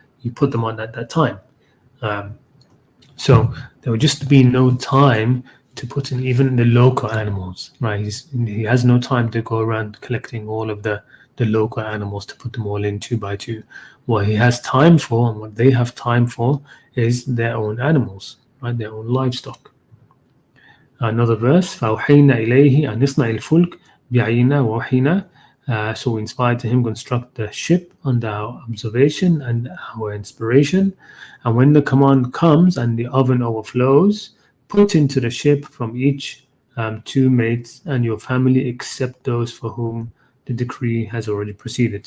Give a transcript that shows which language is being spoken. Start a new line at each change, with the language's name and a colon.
English: You put them on at that time. So there would just be no time to put in even the local animals, right? He has no time to go around collecting all of the local animals to put them all in 2 by 2. What he has time for, and what they have time for, is their own animals, right? Their own livestock. Another verse:
Arabic: فَأَوْحَيْنَا إِلَيْهِ أَنِ اصْنَعِ الْفُلْكَ بِأَعْيُنِنَا وَوَحْيِنَا.
English: So we inspired him to construct the ship under our observation and our inspiration. And when the command comes and the oven overflows, put into the ship from each two mates and your family except those for whom the decree has already proceeded.